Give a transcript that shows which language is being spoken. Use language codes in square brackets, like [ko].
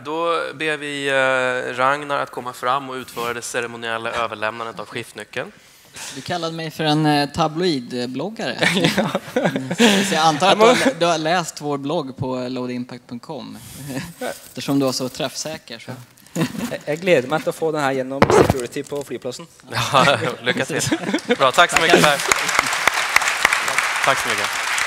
[sv] Då ber vi Ragnar att komma fram och utföra det ceremoniella överlämnandet av skiftnyckeln. Du kallade mig för en tabloidbloggare. Så jag antar att du har läst vår blogg på loadimpact.com eftersom du var så träffsäker. Så. [no] Jeg gleder meg til å få den her gjennom security på flyplassen. [sv] Ja, lycka till. Bra, tack så mycket Per. Tack så mycket.